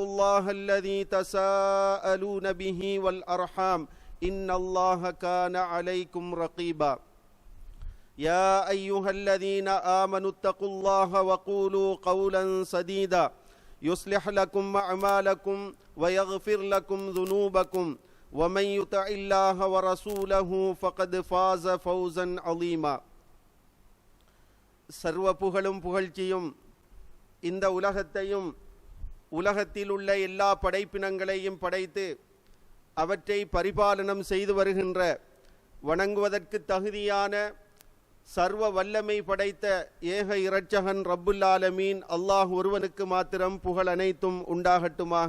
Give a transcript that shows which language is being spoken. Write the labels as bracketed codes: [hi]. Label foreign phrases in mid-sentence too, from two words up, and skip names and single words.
[ar] الله الذي تساءلون به والأرحام إن الله كان عليكم رقيبا يا أيها الذين آمنوا اتقوا الله وقولوا قولا سديدا يصلح لكم أعمالكم ويغفر لكم ذنوبكم ومن يطع الله ورسوله فقد فاز فوزا عظيما. [ta] சர்வ புகழும் புகழ்ச்சியும் இந்த உலகத்தையும் உலகத்தில் உள்ள எல்லா படைப்பினங்களையும் படைத்து அவற்றை பரிபாலனம் செய்து வருகின்ற, வணங்குவதற்கு தகுதியான சர்வ வல்லமை படைத்த ஏக இரட்சகன் [ar] رب العالمين [ta] அல்லாஹ் ஒருவனுக்கு மாத்திரம் புகழ் அனைத்தும் உண்டாகட்டுமாக.